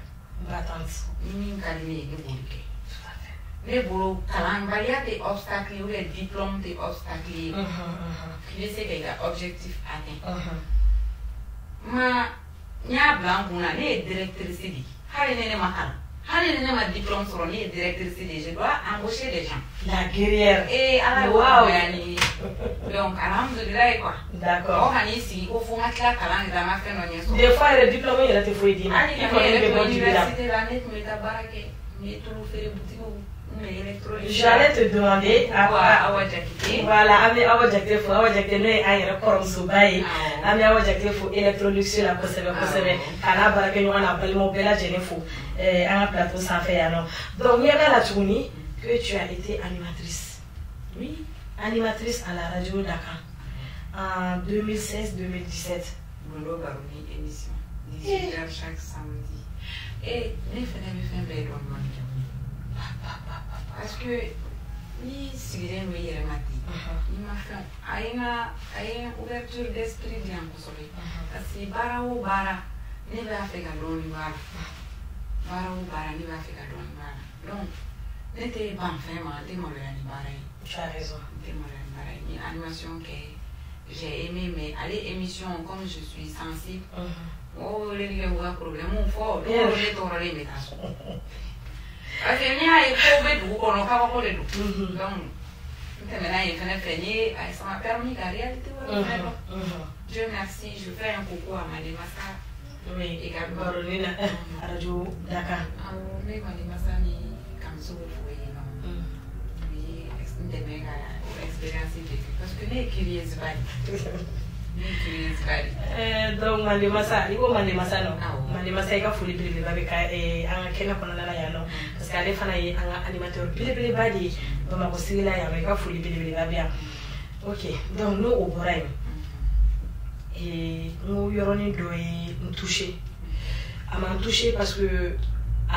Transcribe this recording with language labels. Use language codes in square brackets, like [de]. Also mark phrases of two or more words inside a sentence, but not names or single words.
[bm] Ni min ka di ne ye ne b'o de kɛ. Ne bolo kalanbaliya tɛ obstacle ye [fr] ou bien [bm] diplôme tɛ obstacle ye k'i bɛ se k'i ka objectif atteindre. N y'a bila n kun na ne ye directrice de ye hali ni ne ma kalan hali ni ne ma diplôme sɔrɔ ne ye directrice de ye [fr] je dois embaucher des gens. La guerrière. [bm] Ala ye waya ni ye donc alhamdulilayi quoi. [fr] D'accord. [bm] Mɔgɔ kan'i sigi ko fo n ka tila kalan de la n ka fɛn dɔ ɲɛ sɔrɔ. [fr] Des fois yɛrɛ diplôme yɛrɛ tɛ foyi d'i ma. [bm] Hali ni ne yɛrɛ tun bɛ université la ne tun bɛ taa baara kɛ n bɛ tulu feere butigiw. [fr] J'allais te demander [bm] Awa Jakite. Voilà, Ami Awa Jakite fo Awa Jakite no ye an yɛrɛ kɔrɔmuso ba ye. Ami Awa Jakite fo électroluxure la kosɛbɛ k'a n'a baarakɛ ɲɔgɔn n'a balimaw bɛɛ lajɛlen fo an ka plateau sanfɛ yan nɔ. [fr] Donc [bm] ɲɛ b'a la tuguni [fr] que tu as été animatrice. Oui, animatrice à la radio Dakar en 2016-2017. Bolo Baroni émission 18h chaque samedi. [bm] Et ne fɛnɛ bɛ fɛn bɛɛ dɔn dɔɔni. [fr] Parce que [bm] ni sigilen bɛ yɛlɛma ten ni ma fɛn a ye [fr] ouverture d'esprit [bm] di yan kosɛbɛ [fr] parce que [bm] baara o baara ne b'a fɛ ka dɔɔni b'a la baara o baara ne b'a fɛ ka dɔɔni b'a la donc ne tɛ ban fɛn ma n tɛ maloya ni baara ye. [fr] Tu as raison. [bm] n tɛ maloya ni baara ye n ye animation kɛ [fr] j'ai aimé mais [bm] ale émission [fr] comme je suis sensible [bm] o de bɛ kɛ u ka problème fɔ dɔw ne tɔɔrɔlen bɛ taa so. [fr] Parce que [bm] n'i y'a ye ko bɛ dugu kɔnɔ kabako de don donc n tɛmɛna yen fɛnɛ fɛ n ye [fr] ça m'a permis [bm] ka réalité wɛrɛ fɛnɛ dɔn. [fr] Dieu merci je fais un coucou à Mali Massa. Oui, également Baroni na radio Dakar. [bm] Awɔ n bɛ Mali Massa ni Kamso fo yen nɔ. U ye n dɛmɛ ka o [fr] expérience vécu parce que [bm] ne ye curieuse ba de. Donc Mali Massa i ko Mali Massa no Mali Massa i ka foli belebeleba bɛ ka an ka kɛnɛ kɔnɔna la yan nɔ [fr] parce que [bm] ale fana ye an ka animateur belebeleba de ye Bamakɔ sigi la yan nɔ i ka foli belebeleba bɛ yan. Ok, donc n'o o bɔra yen n ko yɔrɔnin dɔ ye n touché a ma n touché parce que a